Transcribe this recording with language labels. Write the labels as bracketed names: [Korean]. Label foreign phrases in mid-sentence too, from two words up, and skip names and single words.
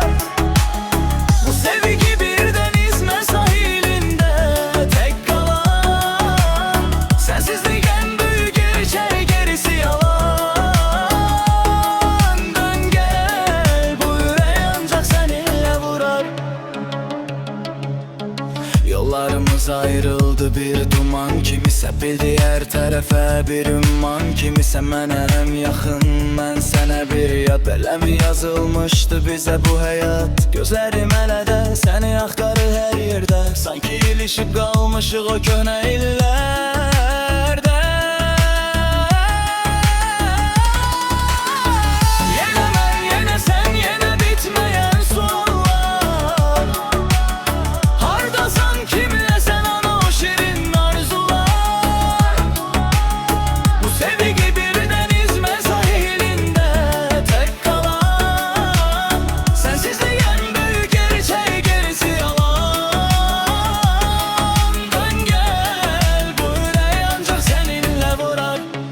[Turkish] Bu sevgi bir denizme sahilinde tek kalan. Sensizlik en büyük gerçek, gerisi yalan. Dön gel, bu yürek ancak seninle vurar. [Azerbaijani] Yollarımız ayrıldı bir duman, kimisə bildi her tərəfə bir ümman. Kimisə mənə həm yaxın, mən sənə bir yad. Beləmi yazılmışdı bizə bu həyat? Gözlərim hələ də səni axtarır hər yerdə. Sanki ilişib qalmışıq o köhnə illərdə. Yenə mən, yenə sən, yenə bitməyən suallar. Hardasan, kimlə sən, ana o şirin arzular. [Turkish] Bu sevgi bir denizme sahilinde tek kalan. Sensizlik en büyük gerçek, gerisi yalan. Dön gel, bu yürek ancak seninle vurar.